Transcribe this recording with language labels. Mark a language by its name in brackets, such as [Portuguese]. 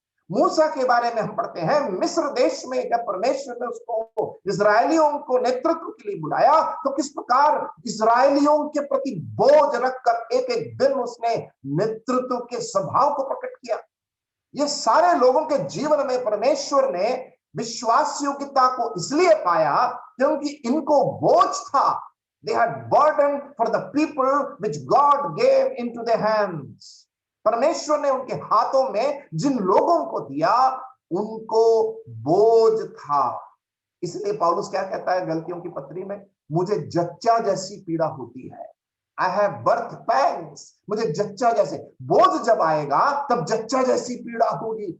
[Hindi] मूसा के बारे में हम पढ़ते हैं, मिस्र देश में जब परमेश्वर ने उसको इजरायलियों को नेतृत्व के लिए बुलाया तो किस प्रकार इजरायलियों के प्रति बोझ रखकर एक एक दिन उसने नेतृत्व के स्वभाव को प्रकट किया। ये सारे लोगों के जीवन में परमेश्वर ने विश्वास योग्यता को इसलिए पाया क्योंकि इनको बोझ था। [English] They had burden for the people which God gave into their hands. [Hindi] परमेश्वर ने उनके हाथों में जिन लोगों को दिया उनको बोझ था। इसलिए पौलुस क्या कहता है गलतियों की पत्री में, मुझे जच्चा जैसी पीड़ा होती है। [English] I have birth pangs, [Hindi] मुझे जच्चा जैसे, बोझ जब आएगा तब जच्चा जैसी पीड़ा होगी।